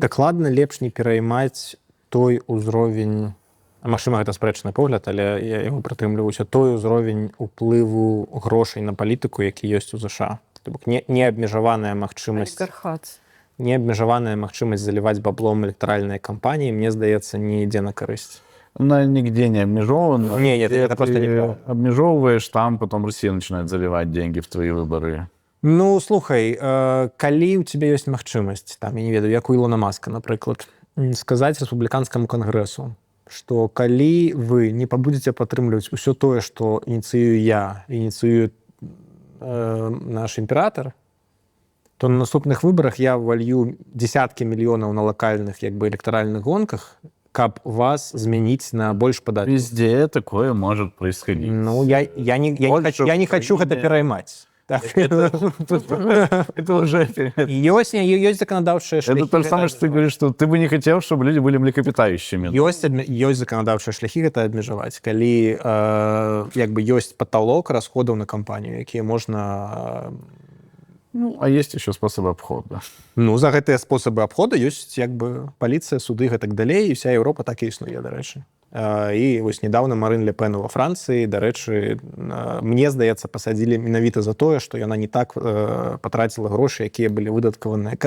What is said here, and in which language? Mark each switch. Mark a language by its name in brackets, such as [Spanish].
[Belarusian] Дакладна лепш не пераймаць той узровень, магчыма, гэта спрэчны погляд, але я яго прытрымліваюся, той узровень уплыву грошай на палітыку, які ёсць у ЗША. То бок неабмежаваная магчымасць Олігархат. неабмежаваная магчымасць заліваць баблом электаральныя кампаніі, мне здаецца, не ідзе на карысць. [Russian] Она нигде не обмежована. Не, Где это просто ты неправда. обмежевываешь, там потом Россия начинает заливать деньги в твои выборы. [Belarusian] Ну, слухай, калі ў цябе ёсць магчымасць, там, я не ведаю, як у Ілона Маска, напрыклад, сказаць рэспубліканскаму кангрэсу, што калі вы не пабудзеце падтрымліваць усё тое, што ініцыюю я, ініцыюе наш імператар, то на наступных выбарах я валью десяткі мільёнаў на лакальных як бы электаральных гонках, каб вас змяніць на больш падаткі. [Russian] Везде такое может происходить. [Belarusian] Ну, я не хочу гэта пераймаць. Так. [Russian] Это уже... [Belarusian] Ёсць заканадаўчыя шляхі. [Russian] Это то же самое, что ты говоришь, что ты бы не хотел, чтобы люди были млекопитающими. [Belarusian] Ёсць заканадаўчыя шляхі гэта абмежаваць. Калі як бы ёсць паталок расходаў на кампанію, якія можна... [Russian] Ну, а есть еще способы обхода. [Belarusian] Ну, за гэтыя спосабы абхода ёсць як бы паліцыя, суды, гэтак далей, і вся Еўропа так і існуе, дарэчы. І вось недавно Марин Ле Пен ва Францыі, дарэчы, мне здаецца, пасадзілі менавіта за тое, што яна не так патраціла грошы, якія былі выдаткаваныя.